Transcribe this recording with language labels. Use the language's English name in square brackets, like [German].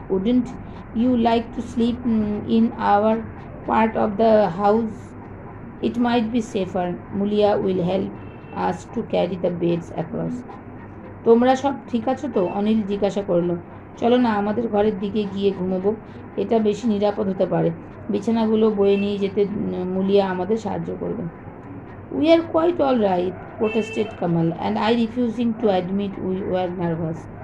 [English] Wouldn't you like to sleep in our part of the house? It might be safer. Mulia will help us to carry the beds across. [Bangla] তোমরা সব ঠিক আছো তো? অনিল জিজ্ঞাসা করলো। চলো না আমাদের ঘরের দিকে গিয়ে ঘুমোবো, এটা বেশি নিরাপদ হতে পারে। বিছানাগুলো বয়ে নিয়ে যেতে মুলিয়া আমাদের সাহায্য করবে। [English] We are quite all right, protested Kamal, and I refusing to admit we were nervous.